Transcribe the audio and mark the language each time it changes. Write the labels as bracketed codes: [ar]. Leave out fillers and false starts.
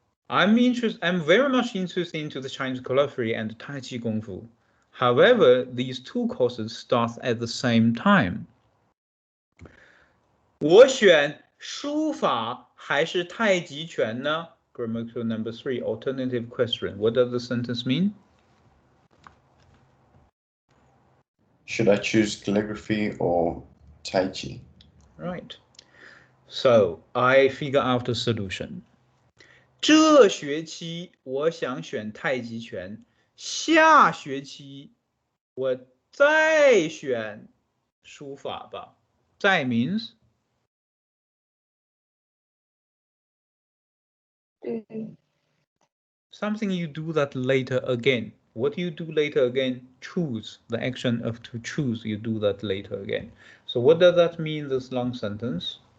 [en] I'm very much interested into the Chinese calligraphy and Taiji Kung Fu. However, these 2 courses start at the same time. [zh] 我选书法还是太极拳呢 [en] Grammatical number 3, alternative question. What does the sentence mean? Should I choose calligraphy or Tai Chi? Right. So I figure out the solution. [zh] 这学期我想选太极拳，下学期我再选书法吧。 [en] 再 means something you do that later again. What do you do later again? Choose. The action of to choose, you do that later again. So what does that mean, this long sentence?